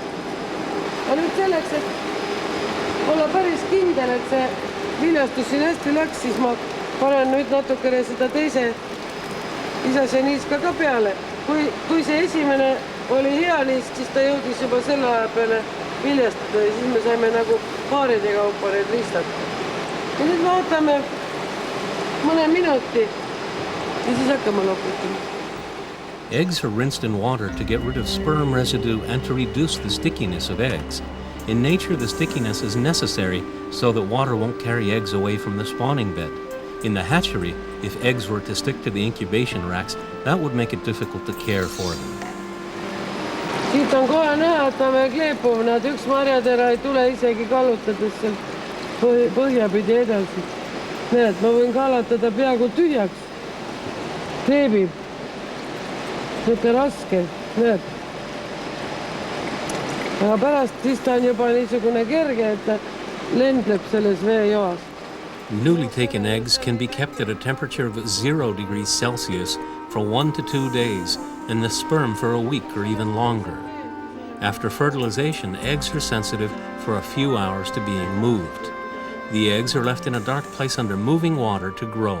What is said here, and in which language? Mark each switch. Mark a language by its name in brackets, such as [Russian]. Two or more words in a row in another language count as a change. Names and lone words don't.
[Estonian] Ja nüüd selleks, et olla päris kindel, et see viljastus siin hästi läks, siis ma panen nüüd natukene seda teise isase niiska ka peale. Kui see esimene oli hea niisk, siis ta jõudis juba selle aja peale viljastada ja siis me saime nagu paaride kaupa need riistad. Ja nüüd vaatame, mõne minuti ja siis hakkame loputama. [English] Eggs are rinsed in water to get rid of sperm residue and to reduce the stickiness of eggs. In nature, the stickiness is necessary so that water won't carry eggs away from the spawning bed. In the hatchery, if eggs were to stick to the incubation racks, that would make it difficult to care for them. [Estonian] Siit on kohe näha, et me kleepuv, nad üks marjatera ei tule isegi kallutades sealt põhjapidi edasi. Näed, ma võin kallatada peaaegu tühjaks. Kleebib. Niisugune raske, näed. Aga pärast siis ta on juba niisugune kerge, et ta lendleb selles veejoas. [English] Newly taken eggs can be kept at a temperature of 0 degrees Celsius for 1 to 2 days, and the sperm for a week or even longer. After fertilization, eggs are sensitive for a few hours to being moved. The eggs are left in a dark place under moving water to grow.